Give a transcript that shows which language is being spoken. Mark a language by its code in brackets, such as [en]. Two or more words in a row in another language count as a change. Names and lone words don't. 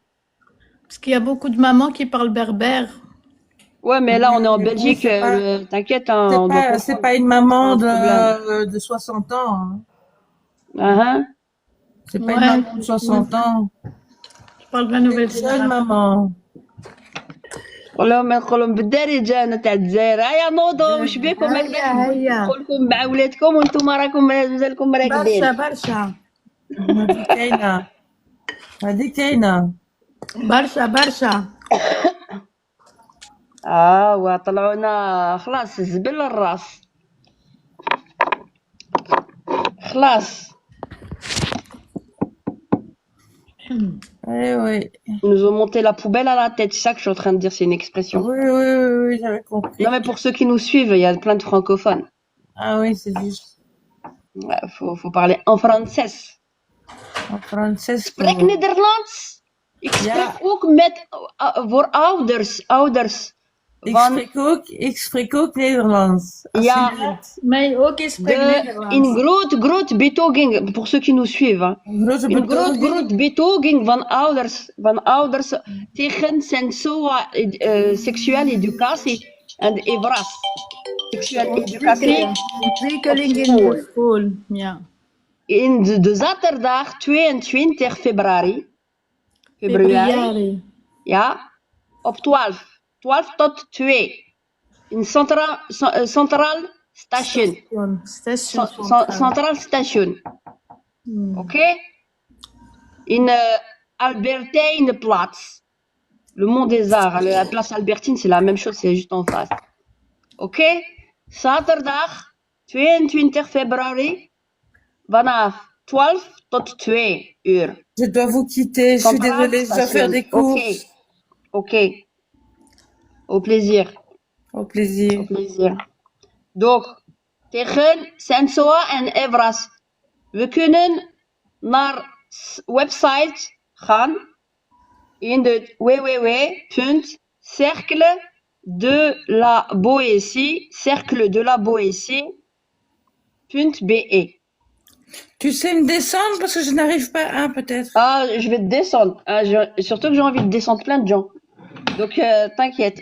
[fr] parce qu'il y a beaucoup de mamans qui parlent berbère. Ouais, mais là, on est en Mais bon, Belgique. T'inquiète, hein, on doit c'est comprendre. pas une C'est pas maman un problème. de 60 ans, hein. Ah, hein. C'est pas une Ouais, maman de 60 ans. je parle de la C'est nouvelle une jeune génération. maman. [ar] والله ما نقولهم بالدارجة أنا تاع الجزائر هيا نوضوا واش بيكم هكذا هيا هيا ندخلكم مع ولادكم وانتم راكم مازالكم برشا راكدين. برشا هذه كاينة، هذه كاينة. برشا برشا. وطلعونا خلاص الزبل الراس خلاص. [fr] Eh oui, Ils nous ont monté la poubelle à la tête, c'est ça que je suis en train de dire, c'est une expression. oui, j'avais compris. Non mais pour ceux qui nous suivent, il y a plein de francophones. Ah oui, c'est juste. Ouais, faut parler en français. En français, [nl] Spreek Nederlands. Ik spreek Ja. ook met voor ouders van ik spreek ook Nederlands. ja Mais ook is in groot betoging [fr] pour ceux qui nous suivent. Hein. [nl] Een grote Een groot betoging van ouders tegen seksuele educatie en evras. Seksuele educatie ontwikkeling op in school. de school. Ja. In de zaterdag 22 februari. Februari. Ja, op 12 tot 2. In Centraal Station. Centraal Station. Ok? In Albertijnplaats. [fr] Le Mont des Arts. La place Albertine, c'est la même chose, c'est juste en face. [nl] Ok? Zaterdag 22 februari. Vanaf 12 tot 2 uur. [fr] Je dois vous quitter, je suis désolée, je dois faire des courses. Ok. Au plaisir. Au plaisir. Au plaisir. Donc, [nl] tegen Sensoa en Evras. We kunnen naar website gaan in de www.cercle de la Boétie.be. [fr] Tu sais me descendre parce que je n'arrive pas à, peut-être. Ah, je vais te descendre. Ah, surtout que j'ai envie de descendre plein de gens. Donc, t'inquiète.